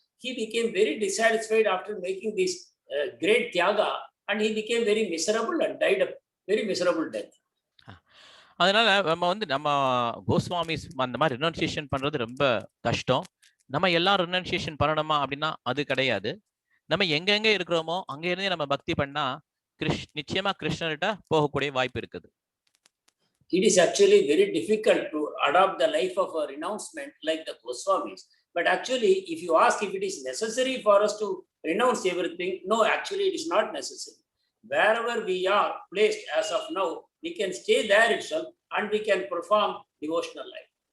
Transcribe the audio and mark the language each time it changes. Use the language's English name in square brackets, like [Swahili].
[English] He became very dissatisfied after making this great tyaga, and he became very miserable and died a very miserable death. [Tamil] அதனால நம்ம கோஸ்வாமிஸ் அந்த மாதிரி renunciation பண்றது ரொம்ப கஷ்டம். நம்ம எல்லாம் ரெனன்சியேஷன் பண்ணணுமா அப்படின்னா அது கிடையாது. நம்ம எங்கெங்க இருக்கிறோமோ அங்க இருந்தே நம்ம பக்தி பண்ணா நிச்சயமா கிருஷ்ணர்கிட்ட போகக்கூடிய வாய்ப்பு இருக்குது. [English] It is actually very difficult to adopt the life of a renouncement like the Goswamis. But actually, if you ask if it is necessary for us to renounce everything, no, actually it is not necessary. Wherever we are placed as of now, we can stay there itself and we can perform devotional life.